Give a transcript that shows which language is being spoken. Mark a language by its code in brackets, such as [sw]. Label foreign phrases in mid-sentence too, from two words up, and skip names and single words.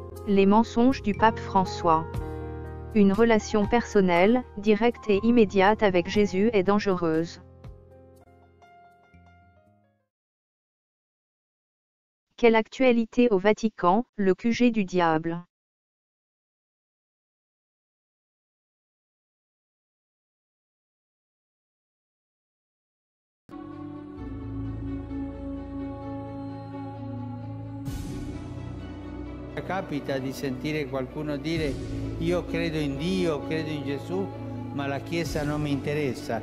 [fr] Les mensonges du pape François. Une relation personnelle, directe et immédiate avec Jésus est dangereuse. Quelle actualité au Vatican, le QG du diable. [it] Capita di sentire qualcuno dire io credo in Dio, credo in Gesù, ma la Chiesa non mi interessa.